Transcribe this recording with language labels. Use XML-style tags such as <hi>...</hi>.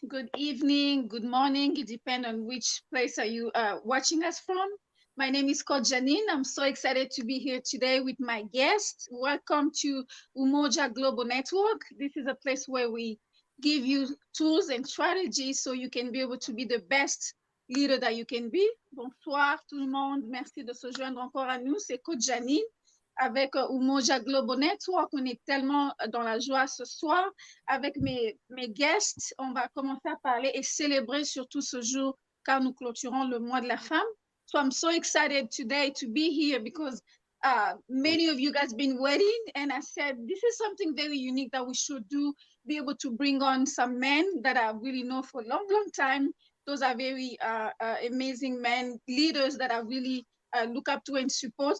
<en>Good evening, good morning. It depends on which place are you watching us from. My name is Coach Janine. I'm so excited to be here today with my guest. Welcome to Umoja Global Network. This is a place where we give you tools and strategies so you can be able to be the best leader that you can be.</en> <fr>Bonsoir tout le monde. Merci de se joindre encore à nous. C'est Coach Janine avec Umoja Global Network. On est tellement dans la joie ce soir. Avec mes guests, on va commencer à parler et célébrer surtout ce jour car nous clôturons le mois de la femme.</fr> <en>So I'm so excited today to be here because many of you guys been waiting, and I said this is something very unique that we should do, be able to bring on some men that I really know for a long time. Those are very amazing men, leaders that I really look up to and support.</en>